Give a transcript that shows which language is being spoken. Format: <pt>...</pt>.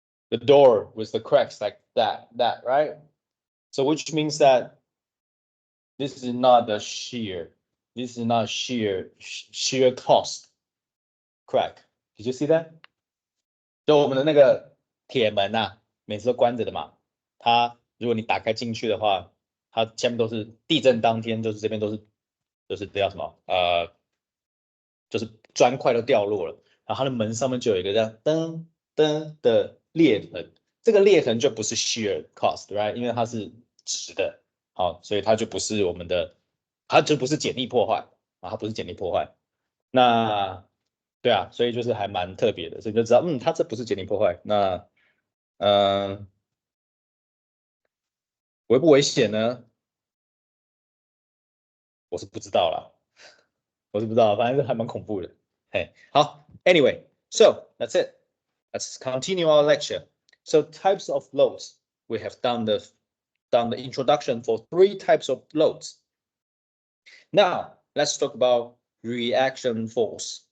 <en>The door with the cracks like that, right? So which means that this is not the shear. This is not shear cost crack. Did you see that?</en> <zh>就我们的那个铁门啊，每次都关着的嘛。它如果你打开进去的话，它下面都是地震当天，就是这边都是，就是这叫什么？就是砖块都掉落了，然后它的门上面就有一个这样噔噔的裂痕。这个裂痕就不是 shear cost，right？ 因为它是直的，好，所以它就不是我们的，它就不是剪力破坏啊，它不是剪力破坏。那对啊，所以就是还蛮特别的，所以就知道，它这不是解离破坏。那危不危险呢？我是不知道啦，我是不知道，反正还蛮恐怖的。嘿，好，</zh> <en>anyway, so that's it. Let's continue our lecture. So types of loads. We have done the introduction for 3 types of loads. Now let's talk about reaction force.</en>